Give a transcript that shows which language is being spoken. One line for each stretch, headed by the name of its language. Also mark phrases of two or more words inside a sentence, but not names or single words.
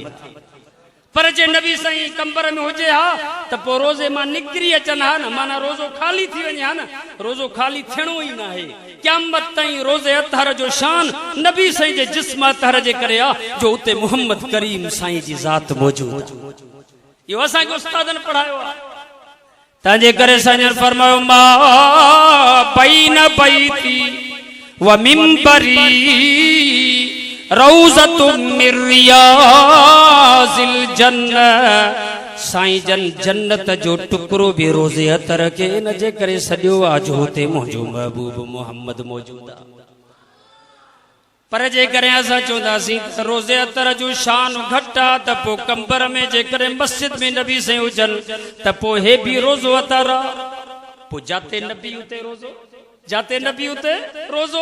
Sindhi: पर जे नबी साईं कंबर में हुजे हा त पोइ रोज़े मां निकिरी अचनि हा न माना रोज़ो खाली थी वञे हा न। रोज़ो खाली थियणो ई न आहे। क़यामत ताईं रोज़े अतहर जो शान नबी साईं जे जिस्म अतहर जे करे आहे जो उते मोहम्मद करीम साईं जी ज़ात मौजूद। इहो असांखे उस्तादनि पढ़ायो आहे। तंहिंजे करे साईं फरमायो
Arabic: ما بين بيتي ومنبري روضة من رياض الجنة.
Sindhi: साईं जन जन्नत जो टुकड़ो भी रोज़े अतर के इन जे करे सॼो आज होते मुंहिंजो महबूब मोहम्मद मौजूद आहे। पर जे करे असां चवंदासीं त रोज़े अतर जो शान घटि आहे त पोइ कंबर में जे करे मस्जिद में नबी साईं हुजनि त पोइ हे बि रोज़ो अतर आहे। पोइ जाते नबी उते रोज़ो, जाते नबी उते रोज़ो।